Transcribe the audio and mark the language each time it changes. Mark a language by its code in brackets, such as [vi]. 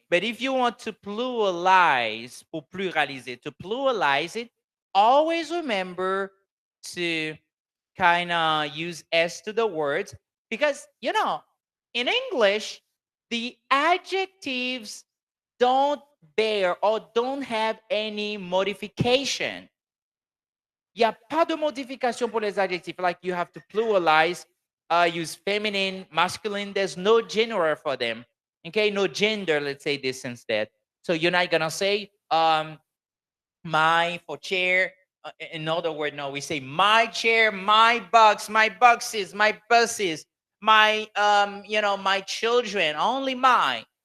[en] But if you want to pluralize, [fr] pour pluraliser, [en] to pluralize it, always remember to kind of use s to the words because, you know, in English, the adjectives don't bear or don't have any modification. [fr] Il n'y a pas de modification pour les adjectifs. [en] Like you have to pluralize, use feminine, masculine. There's no gender for them. Okay, no gender. Let's say this instead. So you're not gonna say my for chair. In other words, no, we say my chair, my box, my boxes, my buses, my you know, my children. Only my.